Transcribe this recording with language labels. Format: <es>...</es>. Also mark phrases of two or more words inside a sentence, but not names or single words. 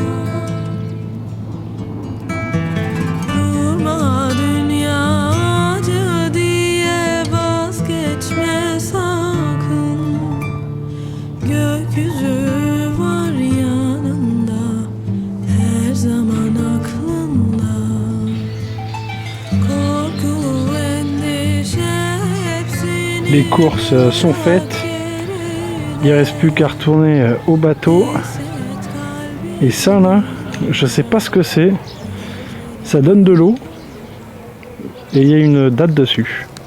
<tr>Durma dünya acı diye vazgeçme sakın. Gökyüzü var yanında her zaman aklında.</tr> <fr>Les courses sont faites, il ne reste plus qu'à retourner au bateau. Et ça là, je sais pas ce que c'est, ça donne de l'eau et il y a une date dessus.</fr>